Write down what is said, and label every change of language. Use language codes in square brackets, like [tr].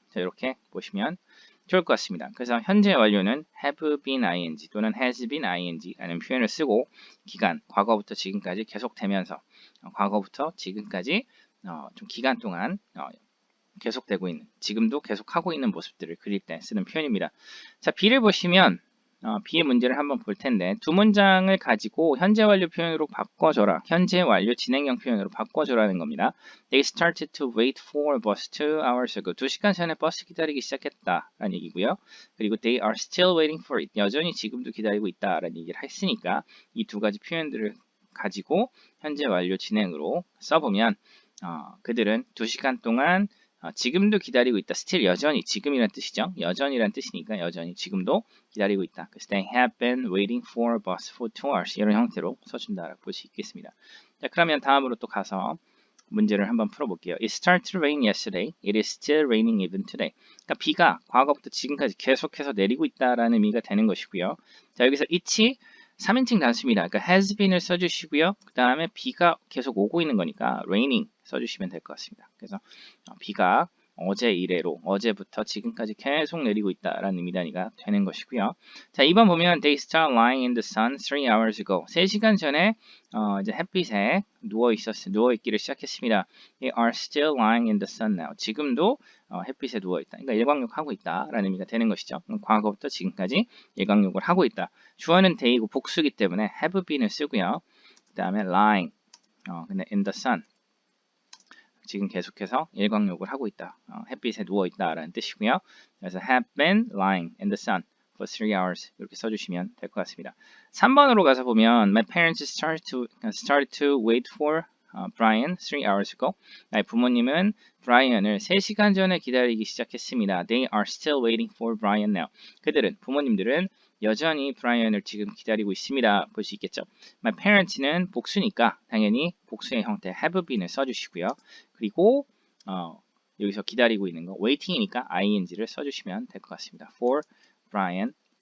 [ko] 자, 이렇게 보시면 좋을 것 같습니다. 그래서 현재 완료는 have been ing 또는 has been ing라는 표현을 쓰고 기간, 과거부터 지금까지 계속되면서 과거부터 지금까지 좀 기간 동안 계속되고 있는, 지금도 계속하고 있는 모습들을 그릴 때 쓰는 표현입니다. 자, B를 보시면 B의 문제를 한번 볼 텐데 두 문장을 가지고 현재 완료 표현으로 바꿔줘라. 현재 완료 진행형 표현으로 바꿔줘라는 겁니다. [en] They started to wait for a bus 2 hours ago. [ko] 2시간 전에 버스 기다리기 시작했다라는 얘기고요. 그리고 [en] they are still waiting for it. [ko] 여전히 지금도 기다리고 있다라는 얘기를 했으니까 이 두 가지 표현들을 가지고 현재 완료 진행으로 써보면 그들은 2시간 동안 지금도 기다리고 있다. still 여전히 지금이란 뜻이죠. 여전히란 뜻이니까 여전히 지금도 기다리고 있다. 그래서 [en] they have been waiting for a bus for 2 hours. [ko] 이런 형태로 써준다라고 볼 수 있겠습니다. 자, 그러면 다음으로 또 가서 문제를 한번 풀어볼게요. [en] It started to rain yesterday. It is still raining even today. [ko] 그러니까 비가 과거부터 지금까지 계속해서 내리고 있다라는 의미가 되는 것이고요. 자, 여기서 it이 3인칭 단수입니다. 그러니까 has been을 써주시고요. 그 다음에 비가 계속 오고 있는 거니까 raining 써주시면 될 것 같습니다. 그래서 비가 어제 이래로 어제부터 지금까지 계속 내리고 있다라는 의미 단위가 되는 것이고요. 자, 2번 보면 [en] they started lying in the sun 3 hours ago. [ko] 3시간 전에 이제 햇빛에 누워 있기를 시작했습니다. [en] They are still lying in the sun now. [ko] 지금도 햇빛에 누워 있다. 그러니까 일광욕 하고 있다라는 의미가 되는 것이죠. 과거부터 지금까지 일광욕을 하고 있다. 주어는 day이고 복수기 때문에 have been을 쓰고요. 그 다음에 [en] lying, [ko] 근데 [en] in the sun. [ko] 지금 계속해서 일광욕을 하고 있다. 햇빛에 누워 있다라는 뜻이고요. [en] 그래서 have been lying in the sun for 3 hours [ko] 이렇게 써주시면 될 것 같습니다. 3번으로 가서 보면 [en] my parents started to wait for Brian 3 hours ago. [ko] 나의 부모님은 브라이언을 3시간 전에 기다리기 시작했습니다. [en] They are still waiting for Brian now. [ko] 부모님들은 여전히 브라이언을 지금 기다리고 있습니다. 볼 수 있겠죠. [en] My parents [ko] 는 복수니까 당연히 복수의 형태 have been을 써주시고요. 그리고 여기서 기다리고 있는 거 waiting이니까 ing를 써주시면 될 것 같습니다. [en] For Brian.